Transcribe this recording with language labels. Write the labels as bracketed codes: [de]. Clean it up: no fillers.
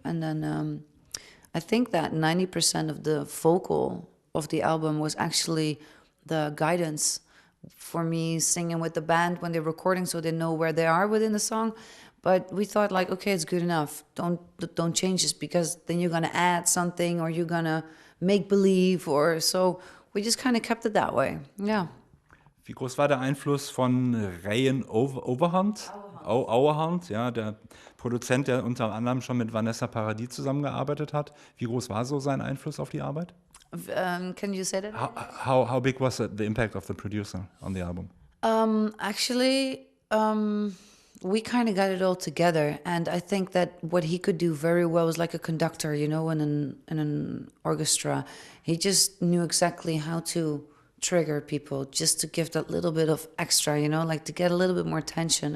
[en] And then I think that 90% of the vocal of the album was actually the guidance for me singing with the band when they're recording, so they know where they are within the song. But we thought like, okay, it's good enough. Don't change this, because then you're gonna add something, or you're gonna make believe, or so we just kind of kept it that way. Yeah. [de] Wie groß war der Einfluss von Ryan Overhand? Auerhand, ja, der Produzent, der unter anderem schon mit Vanessa Paradis zusammengearbeitet hat. Wie groß war so sein Einfluss auf die Arbeit? [en] Can you say that? How big was the impact of the producer on the album? Actually, we kind of got it all together, and I think that what he could do very well was like a conductor, in an orchestra. He just knew exactly how to trigger people, just to give that little bit of extra, like to get a little bit more tension.